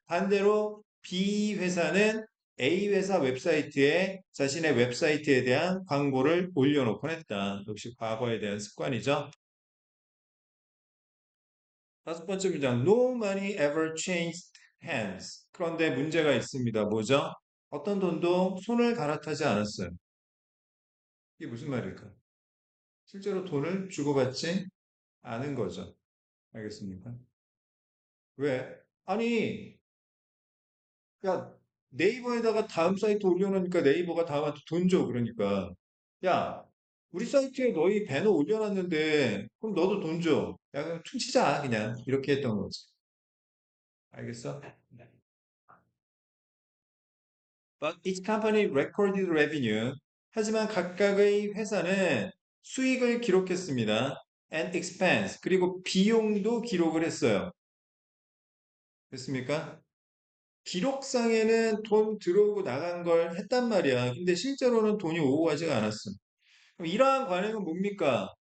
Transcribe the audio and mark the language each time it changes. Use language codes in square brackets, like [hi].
[ko] 반대로 B 회사는 A 회사 웹사이트에 자신의 웹사이트에 대한 광고를 올려놓곤 했다. 역시 과거에 대한 습관이죠. 다섯 번째 문장. [en] No money ever changed hands. [ko] 그런데 문제가 있습니다. 뭐죠? 어떤 돈도 손을 갈아타지 않았어요. 이게 무슨 말일까? 실제로 돈을 주고받지 않은 거죠. 알겠습니까? 왜? 아니, 야, 네이버에다가 다음 사이트 올려놓으니까 네이버가 다음한테 돈 줘. 그러니까. 야, 우리 사이트에 너희 배너 올려놨는데, 그럼 너도 돈 줘. 야, 그럼 퉁치자. 그냥. 이렇게 했던 거지. 알겠어? [en] But each company recorded revenue. [ko] 하지만 각각의 회사는 수익을 기록했습니다. [en] And expense. [ko] 그리고 비용도 기록을 했어요. 됐습니까? 기록상에는 돈 들어오고 나간 걸 했단 말이야. 근데 실제로는 돈이 오고 가지가 않았어. 그럼 이러한 관행은 뭡니까?